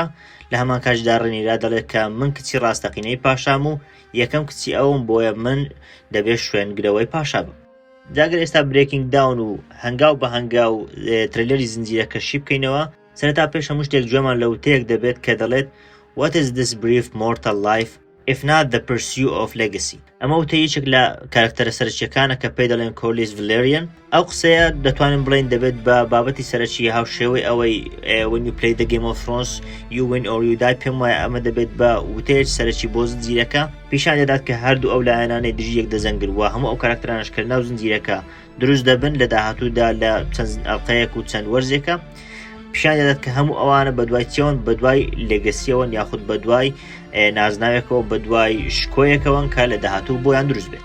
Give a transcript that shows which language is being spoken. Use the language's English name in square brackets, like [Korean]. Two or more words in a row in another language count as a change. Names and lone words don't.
[Central Kurdish] لە هەمان کاتیشدا ڕێنیێرا دەڵێت کە من کچی ڕاستەقینەی پاشام و یەکەم کچی ئەوم، بۆیە من دەبێت شوێنگرەوەی پاشا بم. جاگەر ئێستا [English] breaking down [Central Kurdish] و هەنگاو بە هەنگاو ترەیلەری زنجیرەکەشی بکەینەوە، سەرەتا پێش هەموو شتێک گوێمان لە وتەیەک دەبێت کە دەڵێت [English] What is this brief mortal life if not the pursuit of legacy. [Central Kurdish] ئەمە وتە یەکێک لە کارکتەرە سەرچیەکانە کە پێی دەڵێن کۆرلیس ڤالێریان. ئەو قسەیە دەتوانین بڵێن دەبێت بە بابەتی سەرەکی هاوشێوەی ئەوەی [English] when you play the game of thrones you win or you die. [Central Kurdish] پێم وایە ئەمە دەبێت بە وتەیەک سەرەکی بۆ زنجیرەکە پیشان دەدات کە هەردوو ئەو لایەنانەی دژی یەک دەزەنگن و هەموو ئەو کارکتەرانش کە ناو زنجیرەکە دروست دەبن لە داهاتوودا لە چەند ئەڵقەیەک و چەند وەرزێکە. پیشان دەدات کە هەموو ئەوانە بەدوای چێوەن، بەدوای لێگەسیەوەن یاخود بەدوای نازناوێکەوە، بەدوای شکۆیەکەوەن کە لە داهاتوو بۆیان دروست بێت.